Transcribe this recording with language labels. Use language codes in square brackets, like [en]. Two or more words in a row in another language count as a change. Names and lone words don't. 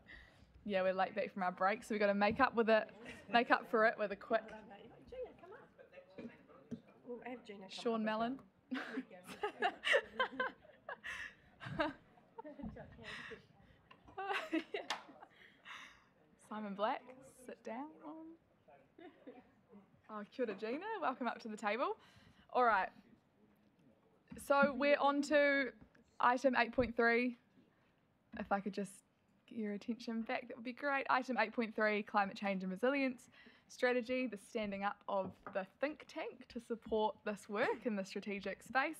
[en] Yeah, we're late back from our break, so we gotta make up for it with a quick. Gina, come up. We'll have Gina come Sean up Mellon. Simon Black, sit down. [mi] Oh, kia ora, [en] Gina. Welcome up to the table. All right. So we're on to item 8.3. If I could just get your attention back, that would be great. Item 8.3, Climate Change and Resilience Strategy, the standing up of the think tank to support this work in the strategic space.